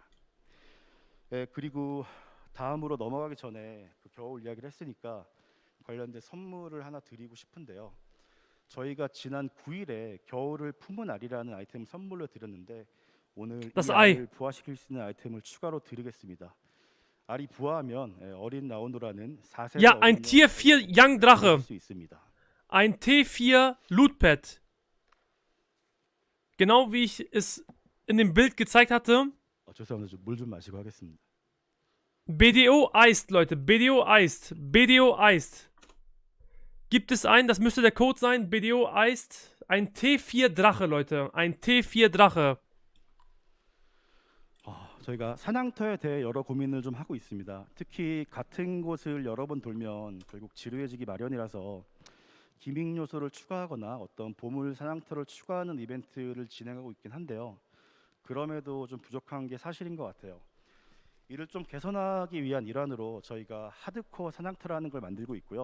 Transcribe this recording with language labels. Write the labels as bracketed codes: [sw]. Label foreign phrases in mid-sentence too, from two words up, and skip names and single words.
[ko] 그리고 다음으로 넘어가기 전에 그 겨울 이야기를 했으니까 관련된 선물을 하나 드리고 싶은데요. 저희가 지난 9일에 겨울을 품은 알이라는 아이템을 선물로 드렸는데 오늘 이 알을 부화시킬 수 있는 아이템을 추가로 드리겠습니다. 알이 부화하면 어린 나오노라는 4세대 [de] Ja, ein Tier 4 Young Drache. Ein T4 Lootpad. Genau wie ich es in dem Bild gezeigt hatte. [ko] 죄송합니다. 물 좀 마시고 하겠습니다. [de] BDO Iced, Leute. BDO Iced. BDO Iced. Gibt es einen, das müsste der Code sein. BDO Iced. Ein T4 Drache, Leute. Ein T4 Drache. [ko] 저희가 사냥터에 대해 여러 고민을 좀 하고 있습니다. 특히 같은 곳을 여러 번 돌면 결국 지루해지기 마련이라서 기믹 요소를 추가하거나 어떤 보물 사냥터를 추가하는 이벤트를 진행하고 있긴 한데요. 그럼에도 좀 부족한 게 사실인 것 같아요. 이를 좀 개선하기 위한 일환으로 저희가 하드코어 사냥터라는 걸 만들고 있고요.